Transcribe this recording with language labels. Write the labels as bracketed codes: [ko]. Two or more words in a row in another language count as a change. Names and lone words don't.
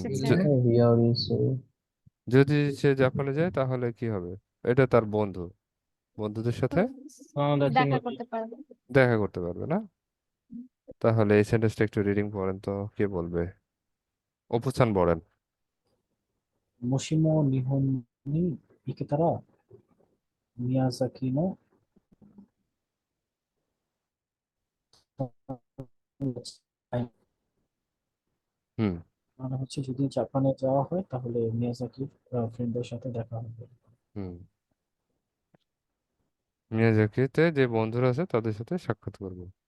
[bn] জ- রিওরিসু যদি সে জাপানে যায় তাহলে কি হবে? এটা তার বন্ধু, বন্ধুদের সাথে আমাদের দেখা চিহ্ন করতে পারবে। দেখা করতে পারবে না? তাহলে এই সেন্টেন্সটা একটু রিডিং পড়েন তো, কে বলবে? অপু-চান পড়েন। [ja] もしも日本に行けたら、宮崎の [bn] হুম মানে হচ্ছে যদি জাপানে যাওয়া হয় তাহলে মিয়াজাকির ফ্রেন্ডদের সাথে দেখা হবে। হুম মিয়াজাকিতে যে বন্ধুরা আছে তাদের সাথে সাক্ষাৎ করবো।